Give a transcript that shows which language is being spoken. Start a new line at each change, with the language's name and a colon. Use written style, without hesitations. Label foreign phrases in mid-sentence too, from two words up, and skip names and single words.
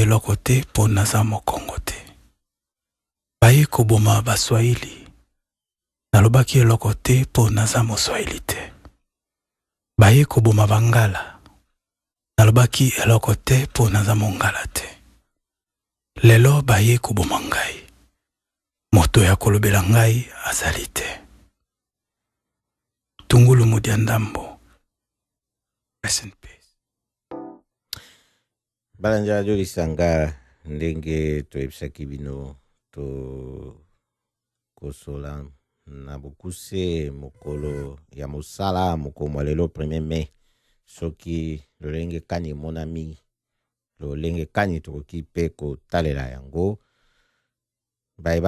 Lingala: eloko te mpo naza mokongo te baye koboma baswahili nalobaki eloko te mpo naza moswahili te baye koboma bangala nalobaki eloko te mpo naza mongala te lelo baye koboma ngai moto ya kolobela ngai azali te tungulu mudia ndambo
English: rest in peace
Lingala: balanja radio lisanga ndenge toyebisaki bino to kosola na bokuse mokolo ya mosala mokomo lelo 1er mai soki lolenge kani monami lolenge kani tokoki mpe kotalela yango bayeba